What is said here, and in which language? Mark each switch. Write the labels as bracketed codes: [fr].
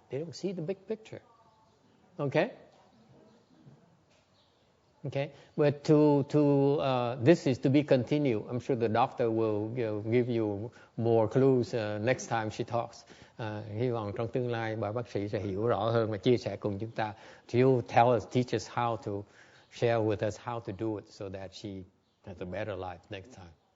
[en] They don't see the big picture. Okay? Okay, but this is to be continued. I'm sure the doctor will give you more clues next time she talks. [vi] Hy vọng trong tương lai bà bác sĩ sẽ hiểu rõ hơn và chia sẻ cùng chúng ta. [en] She'll teach us how to share with us how to do it so that she has a better life next time.